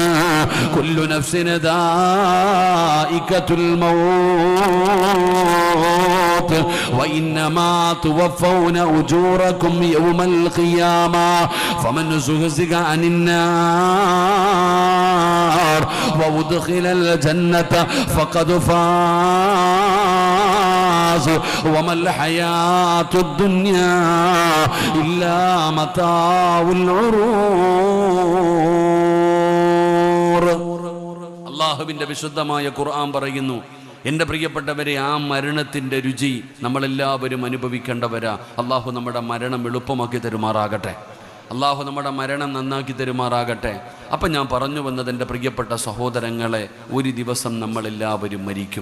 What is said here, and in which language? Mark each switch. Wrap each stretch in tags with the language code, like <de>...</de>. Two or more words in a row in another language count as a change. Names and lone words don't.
<ar>كل نفس ذائقة الموت وإنما توفون أجوركم يوم القيامة فمن زحزح അനിന്നാർ وأدخل الجنة فقد فاز وما الحياة الدنيا إلا متاع الغرور.</ar> <ml>അല്ലാഹുവിന്റെ വിശുദ്ധമായ ഖുർആൻ പറയുന്നു, എൻ്റെ പ്രിയപ്പെട്ടവരെ, ആ മരണത്തിൻ്റെ രുചി നമ്മളെല്ലാവരും അനുഭവിക്കേണ്ടവരാ. അള്ളാഹു നമ്മുടെ മരണം എളുപ്പമാക്കി തരുമാറാകട്ടെ. അള്ളാഹു നമ്മുടെ മരണം നന്നാക്കി തരുമാറാകട്ടെ. അപ്പം ഞാൻ പറഞ്ഞു വന്നത്, എൻ്റെ പ്രിയപ്പെട്ട സഹോദരങ്ങളെ, ഒരു ദിവസം നമ്മളെല്ലാവരും മരിക്കും.</ml>